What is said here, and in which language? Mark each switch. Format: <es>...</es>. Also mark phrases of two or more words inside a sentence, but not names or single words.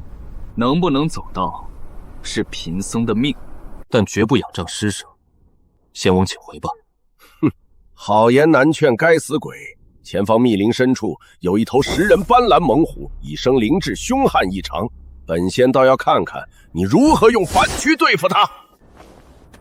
<zh>能不能走到，是貧僧的命，但絕不仰仗施捨。仙翁請回吧。哼，好言難勸該死鬼！前方密林深處有一頭10人斑斕猛虎，已生靈智，兇悍異常。本仙倒要看看你如何用凡軀對付他。</zh>